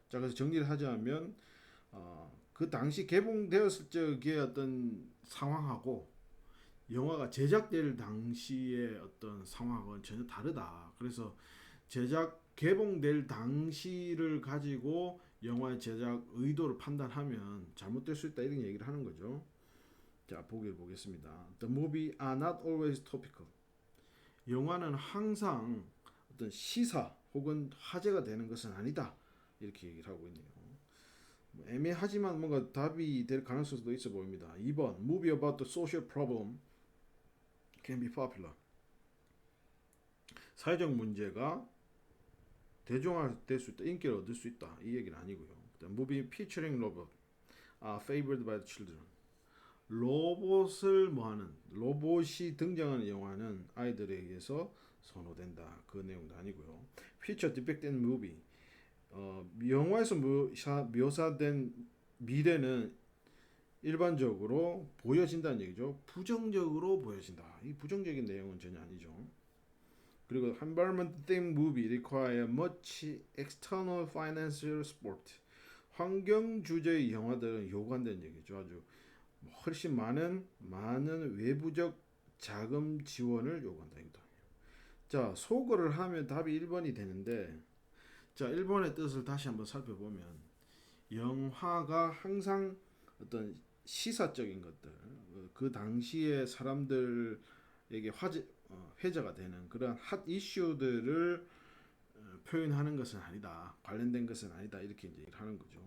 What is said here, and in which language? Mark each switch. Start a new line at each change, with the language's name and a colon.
Korean: 자 그래서 정리를 하자면 그 당시 개봉되었을 적의 어떤 상황하고 영화가 제작될 당시의 어떤 상황은 전혀 다르다. 그래서 개봉될 당시를 가지고 영화의 제작 의도를 판단하면 잘못될 수 있다 이런 얘기를 하는 거죠. 자 보기를 보겠습니다.
English: The movie are not always topical.
Korean: 영화는 항상 어떤 시사 혹은 화제가 되는 것은 아니다 이렇게 얘기를 하고 있네요. 애매하지만 뭔가 답이 될 가능성도 있어 보입니다. 2번
English: Movie about the social problem can be popular.
Korean: 사회적 문제가 대중화될 수 있다, 인기를 얻을 수 있다 이 얘기는 아니고요.
English: Movie featuring robot are favored by the children.
Korean: 로봇을 뭐하는 로봇이 등장하는 영화는 아이들에 의해서 선호된다 그 내용도 아니고요.
English: Future depicted movie
Korean: 영화에서 묘사된 미래는 일반적으로 보여진다는 얘기죠. 부정적으로 보여진다. 이 부정적인 내용은 전혀 아니죠. 그리고
English: environment theme movie require much external financial support.
Korean: 환경 주제의 영화들은 요구한다는 얘기죠. 아주 훨씬 많은 외부적 자금 지원을 요구한다. 자 소거를 하면 답이 1번이 되는데 자 1번의 뜻을 다시 한번 살펴보면 영화가 항상 어떤 시사적인 것들 그 당시에 사람들에게 회자가 되는 그런 핫 이슈들을 표현하는 것은 아니다. 관련된 것은 아니다. 이렇게 이제 하는 거죠.